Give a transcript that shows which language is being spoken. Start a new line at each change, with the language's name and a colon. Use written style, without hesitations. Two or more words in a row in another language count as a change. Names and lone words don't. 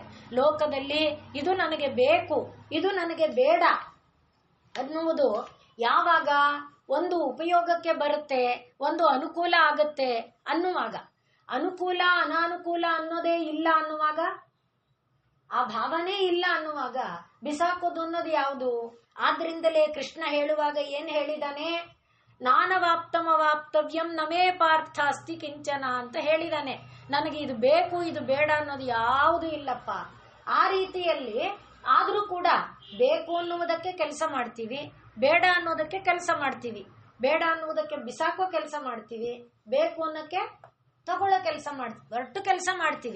Kannada: ಲೋಕದಲ್ಲಿ ಇದು ನನಗೆ ಬೇಕು, ಇದು ನನಗೆ ಬೇಡ ಅನ್ನುವುದು ಯಾವಾಗ ಒಂದು ಉಪಯೋಗಕ್ಕೆ ಬರುತ್ತೆ, ಒಂದು ಅನುಕೂಲ ಆಗುತ್ತೆ ಅನ್ನುವಾಗ, ಅನುಕೂಲ ಅನಾನುಕೂಲ ಅನ್ನೋದೇ ಇಲ್ಲ ಅನ್ನುವಾಗ, ಆ ಭಾವನೆ ಇಲ್ಲ ಅನ್ನುವಾಗ ಬಿಸಾಕೋದು ಅನ್ನೋದು ಯಾವುದು? ಆದ್ರಿಂದಲೇ ಕೃಷ್ಣ ಹೇಳುವಾಗ ಏನ್ ಹೇಳಿದಾನೆ?
Sanskrit: ನಾನವಾಪ್ತಮವಾಪ್ತವ್ಯಂ ನಮೇ ಪಾರ್ಥ ಅಸ್ತಿ ಕಿಂಚನ
Kannada: ಅಂತ ಹೇಳಿದಾನೆ. ನನಗೆ ಇದು ಬೇಕು ಇದು ಬೇಡ ಅನ್ನೋದು ಯಾವುದು ಇಲ್ಲಪ್ಪ. ಆ ರೀತಿಯಲ್ಲಿ ಆದ್ರೂ ಕೂಡ ಬೇಕು ಅನ್ನುವುದಕ್ಕೆ ಕೆಲಸ ಮಾಡ್ತೀವಿ, ಬೇಡ ಅನ್ನೋದಕ್ಕೆ ಕೆಲಸ ಮಾಡ್ತೀವಿ, ಬೇಡ ಅನ್ನುವುದಕ್ಕೆ ಬಿಸಾಕೋ ಕೆಲಸ ಮಾಡ್ತೀವಿ, ಬೇಕು ಅನ್ನೋಕ್ಕೆ ತಗೊಳ್ಳೋ ಕೆಲಸ ಮಾಡ್ತೀವಿ, ಒಟ್ಟು ಕೆಲಸ ಮಾಡ್ತೀವಿ.